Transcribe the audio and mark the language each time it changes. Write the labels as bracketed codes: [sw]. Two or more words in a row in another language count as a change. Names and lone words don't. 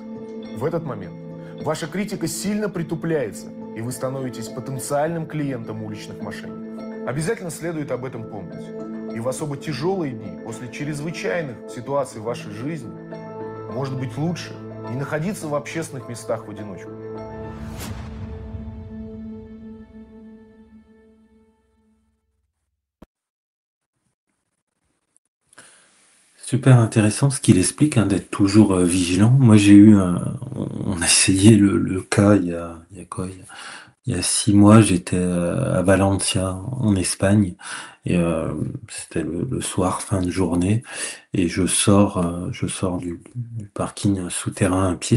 [ru] В этот момент ваша критика сильно притупляется, и вы становитесь потенциальным клиентом уличных мошенников. Обязательно следует об этом помнить. И в особо тяжелые дни, после чрезвычайных ситуаций в вашей жизни, может быть лучше не находиться в общественных местах в одиночку. [fr] Super intéressant ce qu'il explique, hein, d'être toujours vigilant. Moi, j'ai eu, on a essayé le cas il y a il y a 6 mois, j'étais à Valencia, en Espagne, et c'était le soir, fin de journée, et je sors du parking souterrain à pied.